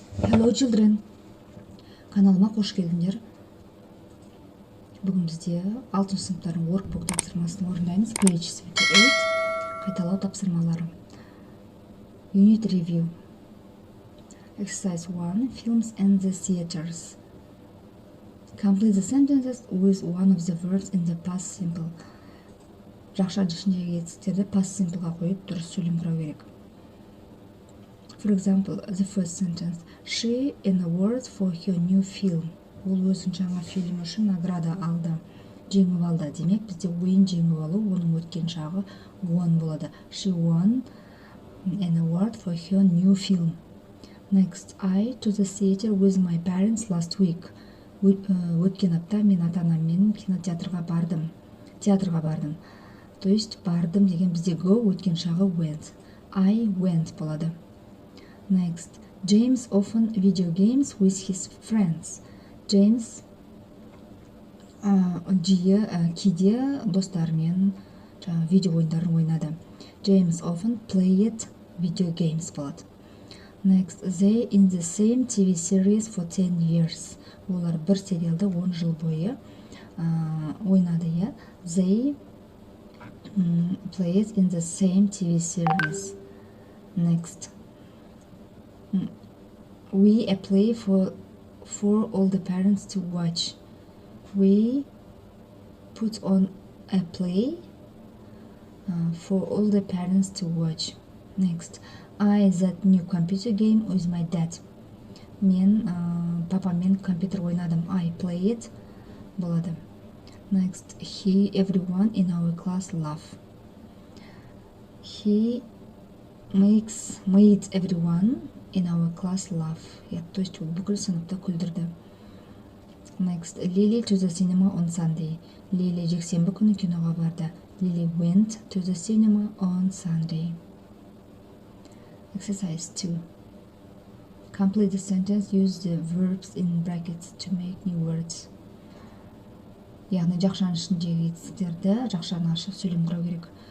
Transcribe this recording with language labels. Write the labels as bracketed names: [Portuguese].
[English] Hello children, [Kazakh] каналыма қош келдіңдер. Бүгін бізде 6 сыныптардың Workbook тапсырмасын орындаймыз. Page 78, қайталау тапсырмалары. [English] Unit Review. Exercise 1, Films and the Theaters. Complete the sentences with one of the verbs in the past simple. [Kazakh] Жақша ішіндегі етістіктерді past simpleға қойып дұрыс сөйлем құрау керек. [English] For example, the first sentence. She an award for her new film. [Kazakh] Ол өзінің жаңа фильмі үшін награда алды. Жеңіп алды. Демек, бізде ойын жеңіп алу, оның өткен жағы won болады. [English] She won an award for her new film. Next, I to the theater with my parents last week. [Kazakh] Өткен апта мен ата-анаммен кинотеатрға бардым. Театрға бардым. [Russian] То есть, [Kazakh] бардым деген бізде go, өткен жағы went. [English] I went болады. Next, James often video games with his friends. [Kazakh] James кейде достарымен видео ойындарын ойнады. [English] James often played video games болады. Next, they in the same TV series for 10 years. [Kazakh] Олар бір сериалды 10 жыл бойы ойнады, иә. [English] They played in the same TV series. Next, we play for all the parents to watch. We put on a play for all the parents to watch. Next, I that new computer game with my dad. [Kazakh] Мен папамен компьютер ойнадым. [English] I played болады. Next, everyone in our class laugh. He made everyone in our class laugh. [Russian] То есть [Kazakh] бүкіл сыныпты күлдірді. [English] Next, Lily to the cinema on Sunday. [Kazakh] Lily жексенбі күні киноға барды. [English] Lily went to the cinema on Sunday. Exercise 2. Complete the sentence. Use the verbs in brackets to make new words. [Kazakh] Яғни жақшаның ішіндегі етістіктерді жақшаны ашып сөйлем құрау керек.